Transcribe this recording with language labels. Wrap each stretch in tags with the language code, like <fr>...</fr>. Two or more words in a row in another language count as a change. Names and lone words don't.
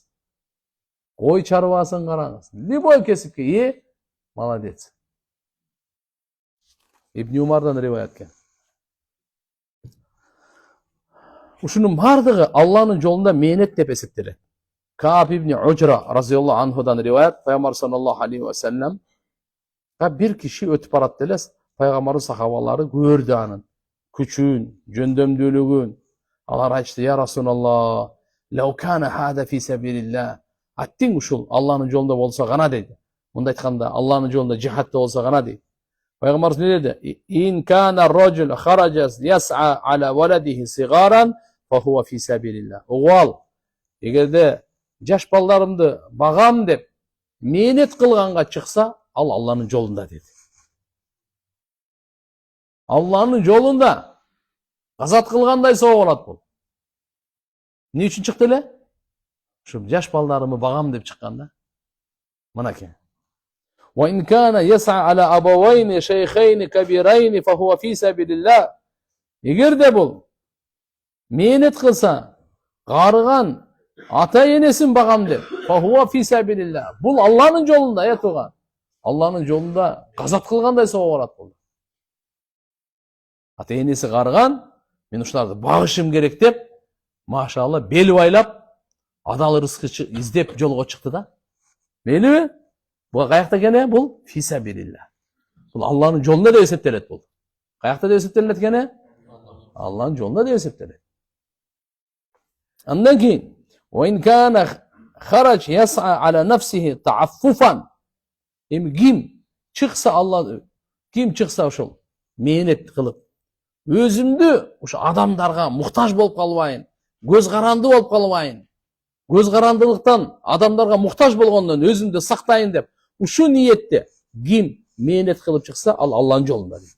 <ky>Ой чарбасын караңыз. Любой кесипке молодец. Ибн Умардан риваят экен. Ушунун бардыгы Алланын жолунда мээнет деп эсептелет. Кааб ибн Уджра разияллаху анхудан риваят, пайгамбар</ky> <ar>صلى الله عليه وسلم</ar> <ky>бир киши өтүп барат делес, пайгамбардын сахабалары көрдү анын күчүн, жөндөмдүүлүгүн. Алар айтты:</ky> <ar>"يا رسول الله لو كان هذا في سبيل الله."</ar> <ky>Аттиң ушул Алланын жолунда болсо гана дейт. Мындай айтканда, Алланын жолунда жихадта болсо гана дейт. Пайгамбарыбыз не деди?</ky> <ar>"إن كان رجل خرج يسعى على ولده صغارا فهو في سبيل الله."</ar> <ky>Угал, эгерде жаш балдарымды багам деп мээнет кылганга чыкса, ал Алланын жолунда деди. Алланын жолунда Газат кылгандай соо болот бул. Эмне үчүн чыкты эле? Ушу жаш балдарымы багам деп чыккан да. Мынакей.</ky> <ar>وإن كان يسعى على أبوين شيخين كبيرين فهو في سبيل الله.</ar> <ky>Эгер де бул мээнет кылса, карыган ата энесин багам деп,</ky> <ar>فهو في سبيل الله.</ar> <ky>Бул Алланын жолунда, туган. Алланын жолунда газат кылгандай соо болот бул. Ата энеси карыган, мен ушуларды багышым керек деп, машалла бел байлап, адал рызкы издеп жолго чыкты да. Мейлиби? Бул каякта экен? Бул фисабилилла. Бул Алланын жолунда деп эсептелет бул. Каякта деп эсептелет экен? Алланын жолунда деп эсептелет. Андан кийин</ky> <ar>وإن كان خرج يسعى على نفسه تعففا.</ar> <ky>Эми ким чыкса Алла, ким чыкса ошол мээнет кылып, өзүмдү ушу адамдарга муктаж болуп калбайын, көз каранды болуп калбайын, көз карандылыктан адамдарга муктаж болгондон өзүмдү сактайын деп, ушу ниетте ким мээнет кылып чыкса, ал Алланын жолунда дейт.</ky>